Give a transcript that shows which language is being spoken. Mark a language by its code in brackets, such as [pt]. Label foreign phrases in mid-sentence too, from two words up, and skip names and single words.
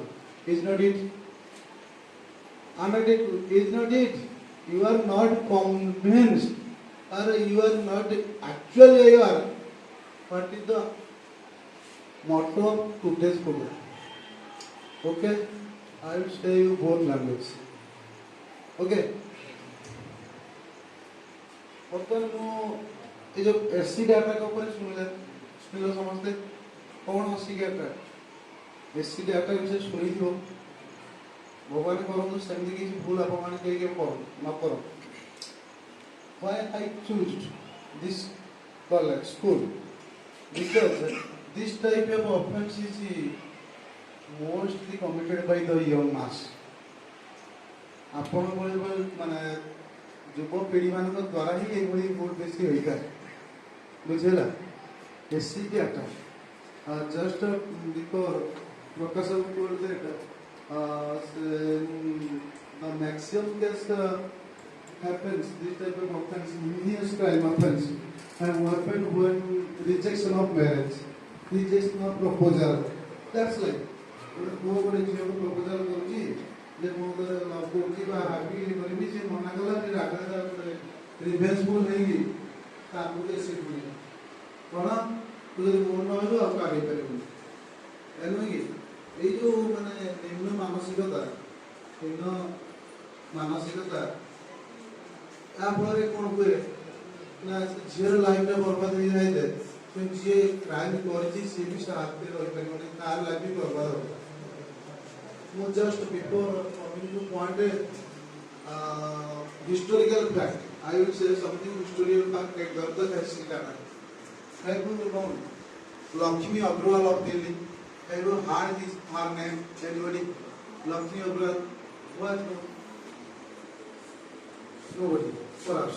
[en] Is not it? Is not it? You are not convinced, or you are not actually aware what is the motto of today's program. Okay? I will say you both languages. Okay? [or] ବର୍ତ୍ତମାନ ମୁଁ ଏ ଯେଉଁ [en] acid attack [or] ଉପରେ ଶୁଣିଲ ସମସ୍ତେ କ'ଣ [en] acid attack? acid attack [or] ବିଷୟରେ ଶୁଣିଥିବ। ଭଗବାନ କରନ୍ତୁ ସେମିତି କିଛି ଭୁଲ ଆପଣମାନେ କେହି ନ କର। [en] Why I choose this college, school? Because this type of offense is mostly committed by the young mass. [or] ଆପଣ ମାନେ ଯୁବପିଢ଼ିମାନଙ୍କ ଦ୍ୱାରା ହିଁ ଏଭଳି ଭୁଲ ବେଶୀ ହୋଇଥାଏ। ବୁଝିଲା? [en] acid attack just before Prakash told that the maximum case happens, this type of offense, heinous crime offense, and what happened when rejection of marriage, rejection of proposal. That's like, nobody is able to proposal [or] କରୁଛି ଯେ ମୁଁ ଲଭ୍ କରୁଛି ବା ହାପି କରିବି, ସେ ମନା କଲା ଯେ ରାଗରେ ରିଭେଞ୍ଜଫୁଲ୍ ହେଇକି ତାକୁ ଏସିଡ୍ ପୁଡ଼ିଲା। କ'ଣ ତୁ ଯଦି ମୋର ନ ହେଲୁ ଆଉ କାଢ଼ି ପାରିବୁନି। ଏନୁ କି ଏଇ ଯେଉଁ ମାନେ ନିମ୍ନ ମାନସିକତା ୟା ଫଳରେ କ'ଣ ହୁଏ ନା ଝିଅର ଲାଇଫ୍ଟା ବର୍ବାଦ ହେଇଯାଇଥାଏ। କିନ୍ତୁ ଯିଏ କ୍ରାଇମ୍ କରିଛି ସିଏ ବି ସାଥରେ ରହିପାରିବନି, ତାର ଲାଇଫ୍ ବି ବର୍ବାଦ ହେବ। [en] ମୁଁ just before coming to point historical fact, I will say something historical fact about the Kesinga. Have you known Lakshmi Agrawal of Delhi? Have you heard her name? Anybody? Lakshmi Agrawal was nobody for us.